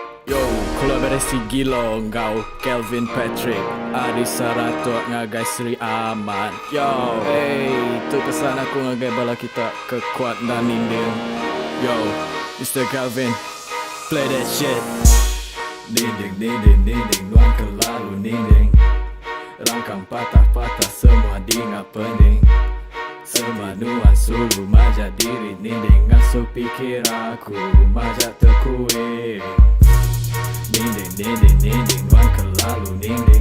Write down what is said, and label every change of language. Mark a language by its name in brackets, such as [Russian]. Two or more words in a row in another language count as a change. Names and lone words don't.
[Iban] Yo, kolaborasi gila kau Kelvin Patrick Adi Saratok ngagai Sri Ahmad. Yo, hey, tu pesan aku ngagai bala kita kekuat dan ninding. [English] Yo, Mr. Kelvin, play that shit. [Iban] Ninding, ninding, ninding, nuan kelalu ninding. Rangkang patah-patah semua dinga pening. Semua nuan sulu majak diri ninding. Ngasuh pikir aku majak terkuing. Ninding, ninding, ninding, nuan kelalu ninding.